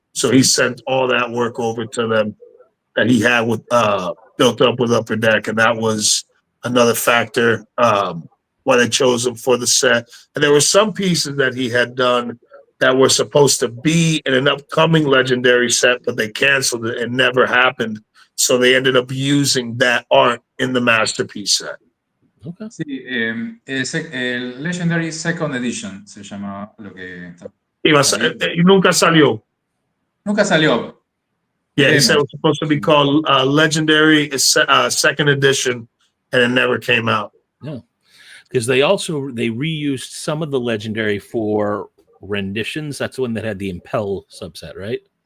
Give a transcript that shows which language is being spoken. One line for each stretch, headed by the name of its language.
English: So he sent all that work over to them that he had with built up with Upper Deck, and that was another factor why they chose him for the set. And there were some pieces that he had done that were supposed to be in an upcoming Legendary set, but they canceled it. It never happened. So they ended up using that art in the Masterpiece set. Okay.
Spanish: Sí, el Legendary Second Edition se llama lo que está. Nunca salió. Nunca salió.
English: Yeah, he said it was supposed to be called Legendary Second Edition, and it never came out. No, because they reused some of the Legendary for renditions. That's the one that had the Impel subset, right?